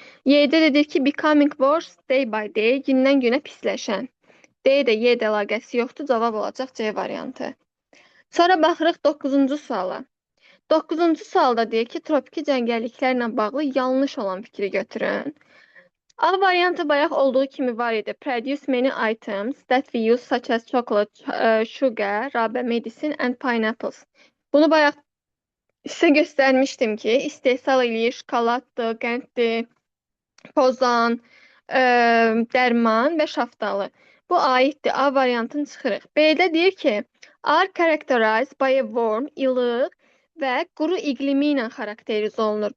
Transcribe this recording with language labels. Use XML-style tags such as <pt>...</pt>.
<az>Y-də də deyir ki,</az> <en>becoming worse day by day,</en> <az>gündən günə pisləşən. D-də Y-də əlaqəsi yoxdur, cavab olacaq C variantı. Sonra baxırıq 9-cu suala. 9-cu sualda deyir ki, tropiki cəngəlliklərlə bağlı yanlış olan fikri götürün. A variantı bayaq olduğu kimi var idi.</az> <en>Produce many items that we use such as chocolate, sugar, rubber, medicine and pineapples.</en> <az>Bunu bayaq sizə göstərmişdim ki, istehsal eləyir, şokoladdır, qənddir, pozan, dərman və şaftalı. Bu aiddir. A variantını çıxırıq. B-də deyir ki,</az> <en>are characterized by a warm,</en> <az>ilıq və quru iqlimi ilə xarakteriz olunur.</az>